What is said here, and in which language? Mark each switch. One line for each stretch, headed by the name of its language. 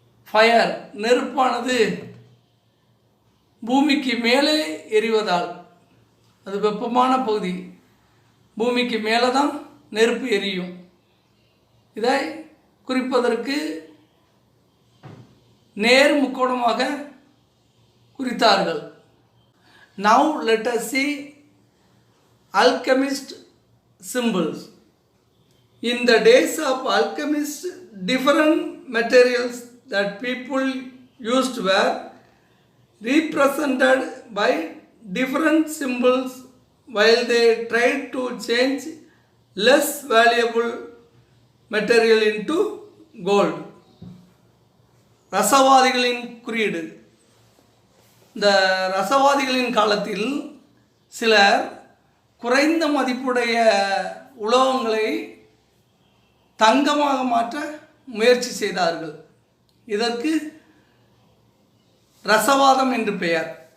Tamil: Fire, நெருப்பானது பூமிக்கு மேலே எரிவதால், அது வெப்பமான பகுதி, பூமிக்கு மேலே தான் நெருப்பு எரியும். இதை குறிப்பதற்கு நேர் முக்கோணமாக குறித்தார்கள்.
English: Now let us see alchemist symbols. In the days of alchemists, different materials that people used were represented by different symbols while they tried to change less valuable material into gold.
Tamil: ரசவாதிகளின் குறியீடு. இந்த ரசவாதிகளின் காலத்தில் சிலர் குறைந்த மதிப்புடைய உலோகங்களை தங்கமாக மாற்ற முயற்சி செய்தார்கள். இதற்கு ரசவாதம் என்று பெயர்.